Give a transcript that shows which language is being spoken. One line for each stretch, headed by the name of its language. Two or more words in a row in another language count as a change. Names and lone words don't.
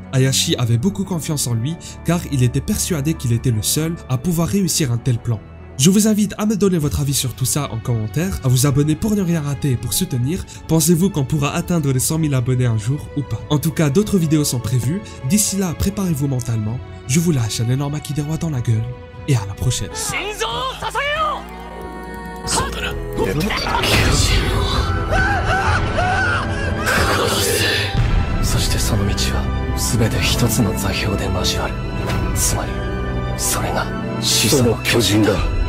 French: Hayashi avait beaucoup confiance en lui car il était persuadé qu'il était le seul à pouvoir réussir un tel plan. Je vous invite à me donner votre avis sur tout ça en commentaire, à vous abonner pour ne rien rater et pour soutenir. Pensez-vous qu'on pourra atteindre les 100 000 abonnés un jour ou pas? En tout cas, d'autres vidéos sont prévues. D'ici là, préparez-vous mentalement. Je vous lâche un énorme Akidewa dans la gueule et à la prochaine.
Japanese: その道は全て一つの座標で交わる。つまりそれが始祖の巨人だ。